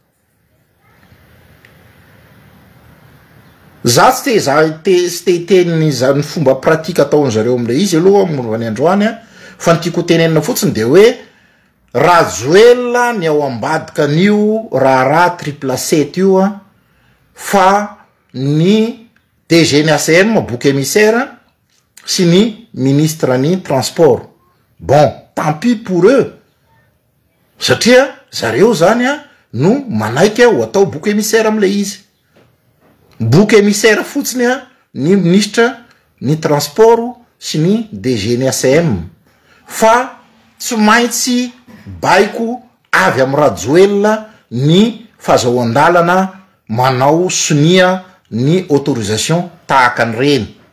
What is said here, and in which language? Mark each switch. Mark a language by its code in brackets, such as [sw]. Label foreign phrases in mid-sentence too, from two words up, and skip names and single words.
[mg] za tsy te teniny zany fomba pratika ataon'zareo am'le izy aloha mombany androany fa nytiako tenenina fotsiny de hoe Rajoelina ny ao ambadika an'io raha 777 io fa ny DG ny ACM [fr] bouc émissaire [mg] sy ny ministre ny transport [fr] bon tant pis pour eux [mg] satria zareo zany no manaiky ho atao [fr] bouc émissaire [mg] am'le izy [fr] bouc émissaire [mg] fotsiny ny ministre ny transport sy ny DG ny ACM fa tsy maintsy baiko avy am Rajoelina ny fahazoan-dalana manao sonia ny autorisation tahaka ny reny